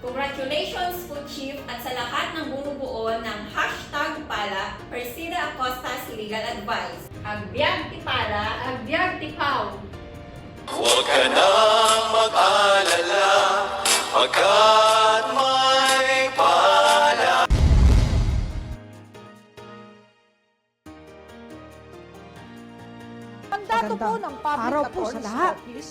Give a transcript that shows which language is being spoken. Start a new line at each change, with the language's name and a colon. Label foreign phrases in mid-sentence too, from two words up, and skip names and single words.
Filipino: Congratulations po, Chief, at sa lahat ng bumubuo ng #Pala, Persida Acostas Legal Advice.
Iloko: Agbyag ti Pala, agbyag ti Pau.
Filipino: Huwag ka nang mag-alala, pagkat may pala. Mandato po ng Public Attorney's Office.